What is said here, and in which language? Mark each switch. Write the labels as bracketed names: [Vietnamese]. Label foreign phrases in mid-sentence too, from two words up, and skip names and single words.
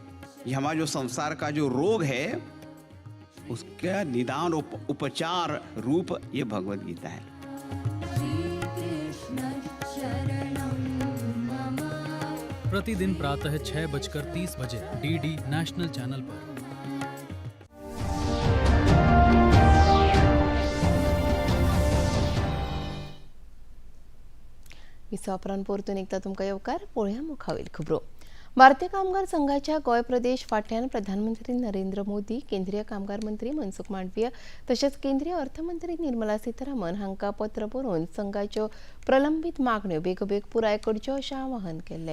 [Hindi] ये हमारा जो संसार का जो रोग है उसका निदान उपचार रूप ये भगवद गीता है। प्रतिदिन प्रातः 6:30 डीडी नेशनल चैनल पर। [Konkani] विसापरान परतून एकदा तुमकां येवकार पळोवया मुखावेल खबरो। भारतीय कामगार संघाच्या गोंय प्रदेश फाटल्यान प्रधानमंत्री नरेंद्र मोदी, केंद्रीय कामगार मंत्री मनसुख मांडवीय तशेंच केंद्रीय अर्थमंत्री निर्मला सीतारामन हांकां पत्र बरोवन संघाच्यो प्रलंबीत मागण्यो बेगोबेग पुराय करच्यो अशें आवाहन केलें।